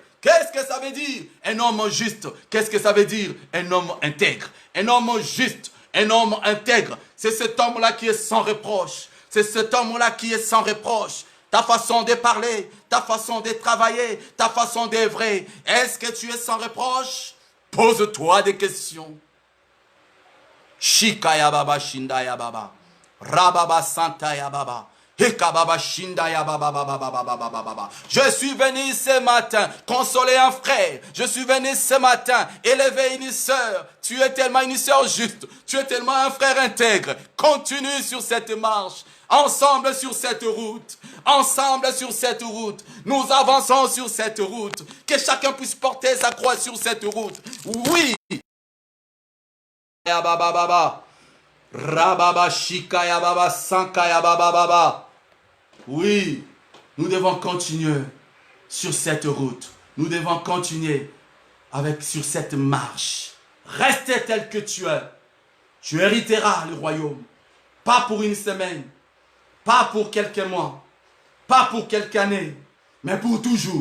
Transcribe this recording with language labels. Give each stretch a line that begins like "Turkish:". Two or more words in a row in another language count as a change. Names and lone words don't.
French: Qu'est-ce que ça veut dire un homme juste? Qu'est-ce que ça veut dire un homme intègre? Un homme juste, un homme intègre, c'est cet homme-là qui est sans reproche. C'est cet homme-là qui est sans reproche. Ta façon de parler, ta façon de travailler, ta façon d'œuvrer. Est-ce que tu es sans reproche? Pose-toi des questions. Shikaya baba shindaya baba. Rababa santaya baba. Je suis venu ce matin consoler un frère. Je suis venu ce matin élever une sœur. Tu es tellement une sœur juste. Tu es tellement un frère intègre. Continue sur cette marche. Ensemble sur cette route. Ensemble sur cette route. Nous avançons sur cette route. Que chacun puisse porter sa croix sur cette route. Oui. Rababa shikaya baba sankaya baba baba. Oui, nous devons continuer sur cette route. Nous devons continuer sur cette marche. Reste tel que tu es. Tu hériteras le royaume. Pas pour une semaine, pas pour quelques mois, pas pour quelques années, mais pour toujours.